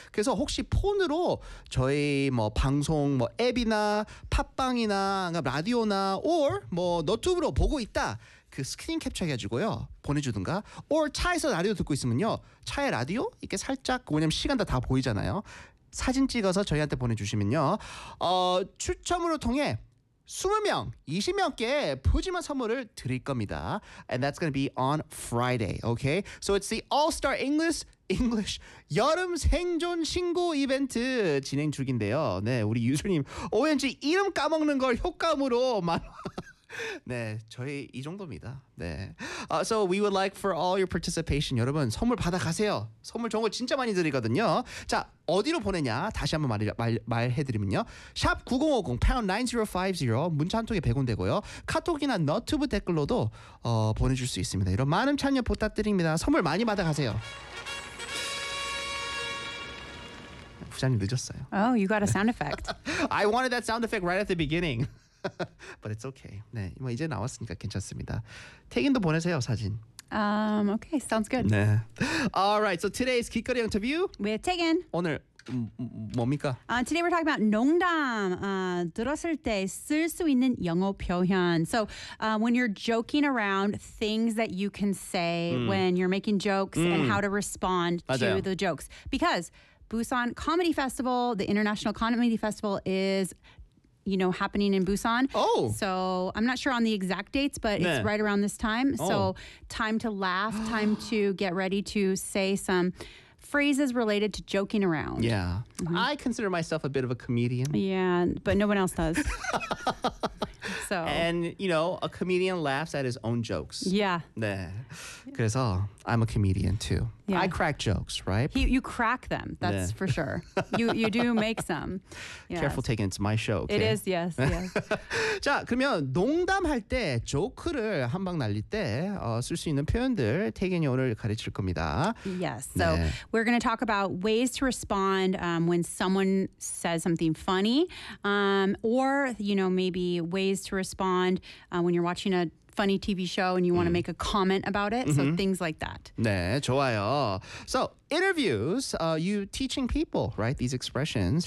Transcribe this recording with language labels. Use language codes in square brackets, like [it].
[ko] 그래서 혹시 폰으로 저희 뭐 방송 뭐 앱이나 팟빵이나 라디오나 or 뭐 너튜브로 보고 있다, 그 스크린 캡처 해가지고요 보내주든가, or 차에서 라디오 듣고 있으면요 차에 라디오 이렇게 살짝, 왜냐면 시간 다 보이잖아요, 사진 찍어서 저희한테 보내주시면요, 추첨으로 통해 20명, 20명께 푸짐한 선물을 드릴 겁니다. [en] And that's going to be on Friday, okay? So it's the All-Star English [ko] 여름 생존 신고 이벤트 진행 중인데요. 네, 우리 유수님, ONG 이름 까먹는 걸 효과음으로 만 네, 저희 이 정도입니다. 네. [en] So we would like for all your participation. [ko] 여러분, 선물 받아 가세요. 선물 좋은 거 진짜 많이 드리거든요. 자, 어디로 보내냐? 다시 한번 말해드리면요. 샵 9050, #9050. 문자 한 통에 100원 되고요. 카톡이나 너튜브 댓글로도 보내줄 수 있습니다. 이런 많은 참여 부탁드립니다. 선물 많이 받아 가세요. 부장님 늦었어요. [en] Oh, you got a sound effect. I wanted that sound effect right at the beginning. But it's okay. [ko] 네, 뭐 이제 나왔으니까 괜찮습니다. 태긴도 보내세요, 사진. [en] Okay, sounds good. 네. All right, so today's 길거리 interview with 태긴. [ko] 오늘 뭡니까? [en] Today we're talking about 농담. [ko] 들었을 때 쓸 수 있는 영어 표현. [en] So when you're joking around, things that you can say when you're making jokes and how to respond [ko] 맞아요. [en] to the jokes. Because Busan Comedy Festival, the International Comedy Festival is... you know, happening in Busan. Oh! So, I'm not sure on the exact dates, but 네. it's right around this time. Oh. So, time to laugh, time to get ready to say some phrases related to joking around. Yeah. Mm-hmm. I consider myself a bit of a comedian. Yeah, but no one else does. So. And, you know, a comedian laughs at his own jokes. Yeah. [ko] 네. 그래서, [en] I'm a comedian too. Yeah. I crack jokes, right? You crack them, that's 네. for sure. You do make some. Yes. Careful taking, it's my show. Okay? It is, yes, yes. [ko] 자, 그러면 농담할 때, 조크를 한 방 날릴 때 쓸 수 있는 표현들 태겐이 오늘 가르칠 겁니다. [en] Yes, so 네. we're going to talk about ways to respond when someone says something funny or, you know, maybe ways to respond when you're watching a funny TV show and you want to make a comment about it. Mm-hmm. So things like that. [ko] 네, 좋아요. [en] So interviews, you teaching people, right? These expressions.